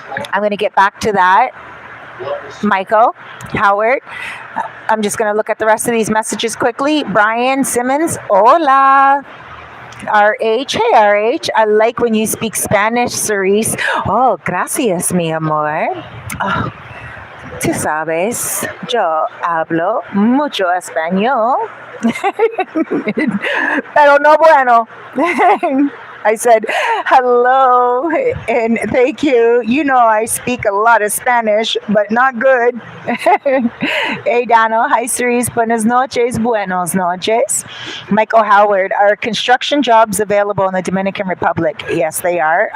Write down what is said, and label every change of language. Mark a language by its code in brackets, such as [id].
[en] I'm going to get back to that. Michael, Howard, I'm just going to look at the rest of these messages quickly. Brian Simmons, hola. RH, hey RH, I like when you speak Spanish, Cerise. [es] Oh, gracias, mi amor. Oh, tú sabes, yo hablo mucho español. Pero no bueno. [en] I said, hello and thank you. You know, I speak a lot of Spanish, but not good. Hey, Dano. Hi, Cerise. [es] Buenas noches. Buenos noches. [en] Michael Howard. Are construction jobs available in the Dominican Republic? Yes, they are.